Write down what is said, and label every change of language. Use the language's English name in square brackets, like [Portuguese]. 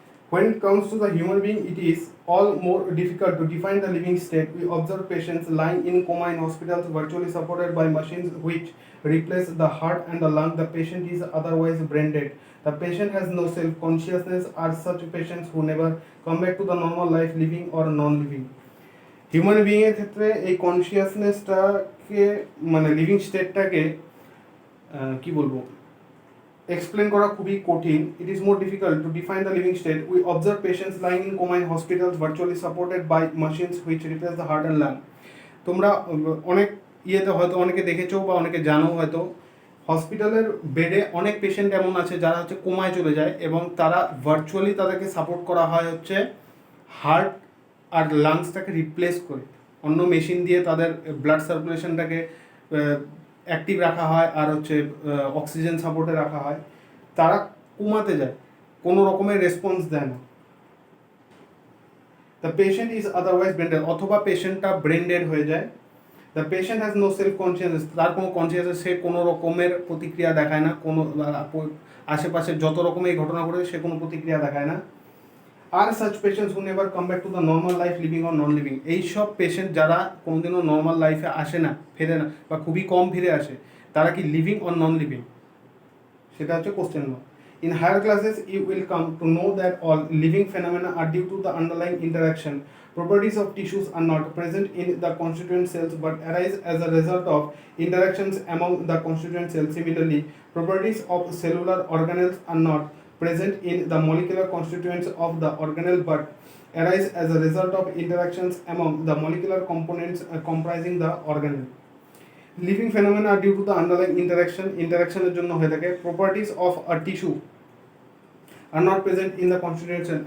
[English] When it comes to the human being, it is all more difficult to define the living state. We observe patients lying in coma in hospitals, virtually supported by machines which replace the heart and the lung. The patient is otherwise brain dead. The patient has no self-consciousness. Are such patients who never come back to the normal life, living or non-living. [Bangla] Human বিইংয়ের ক্ষেত্রে এই কনসিয়াসনেসটাকে মানে living স্টেটটাকে কি বলবো explain করা খুবই কঠিন. [English] It is more difficult to define the living state. We observe patients lying in coma in hospitals, virtually supported by machines which replace the heart and lung. [Bangla] তোমরা অনেক ইয়েতে হয়তো অনেকে দেখেছো বা অনেকে জানো হয়তো, হসপিটালের বেডে অনেক পেশেন্ট এমন আছে যারা হচ্ছে কোমায় চলে যায় এবং তারা ভার্চুয়ালি তাদেরকে সাপোর্ট করা হয় হচ্ছে হার্ট আর লাংসটাকে রিপ্লেস করে, অন্য মেশিন দিয়ে তাদের ব্লাড সার্কুলেশনটাকে অ্যাক্টিভ রাখা হয় আর হচ্ছে অক্সিজেন সাপোর্টে রাখা হয়। তারা কোমাতে যায়, কোনো রকমের রেসপন্স দেয় না। [English] the patient is otherwise brain dead, [Bangla] অথবা পেশেন্টটা ব্রেন ডেড হয়ে যায়। [English] the patient has no self consciousness, [Bangla] তার কোনো কনসিয়াসনেস, সে কোনো রকমের প্রতিক্রিয়া দেখায় না, কোনো আশেপাশে যত রকমের ঘটনা ঘটে সে কোনো প্রতিক্রিয়া দেখায় না। [English] আর such patients who never come back to the normal life, living or non living. [Bangla] এইসব পেশেন্ট যারা কোনোদিনও নর্মাল লাইফে আসে না, ফেরে না বা খুবই কম ফিরে আসে, তারা কি লিভিং অর নন লিভিং, সেটা হচ্ছে question mark. [English] In higher classes, you will come to know that all living phenomena are due to the underlying interaction. Properties of tissues are not present in the constituent cells but arise as a result of interactions among the constituent cells. Similarly, properties of cellular organelles are not present in the molecular constituents of the organelle but arise as a result of interactions among the molecular components comprising the organelle. Living phenomena due to the underlying ইন্টারাকশনের [Bangla] জন্য হয়ে থাকে। [English] Properties of a tissue are not present in the constituent cell.